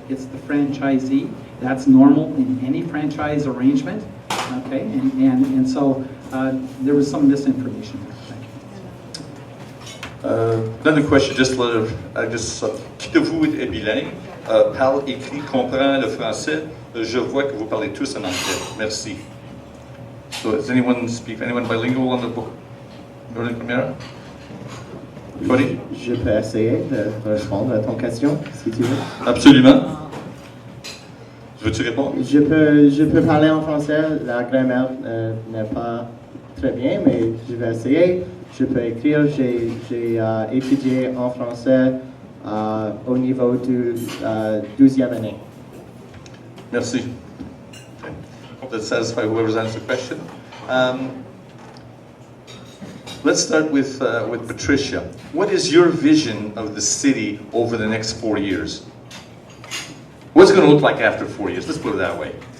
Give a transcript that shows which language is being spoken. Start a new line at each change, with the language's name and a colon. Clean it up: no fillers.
English: It's the franchisee. That's normal in any franchise arrangement. Okay, and so there was some misinformation there. Another question,
French: qui de vous est bilingue, parle, écrit, comprend le français? Je vois que vous parlez tous en anglais. Merci.
English: So, does anyone bilingual on the book? Building Premier? Cody?
French: Je peux essayer de répondre à ton question, si tu veux. Absolument. Veux-tu répondre? Je peux parler en français. La grammaire n'est pas très bien, mais je vais essayer. Je peux écrire. J'ai étudié en français au niveau du 12e année. Merci. Okay.
English: Hope that satisfies whoever's answered the question. Let's start with Patricia. What is your vision of the city over the next 4 years? What's it going to look like after 4 years? Let's put it that way.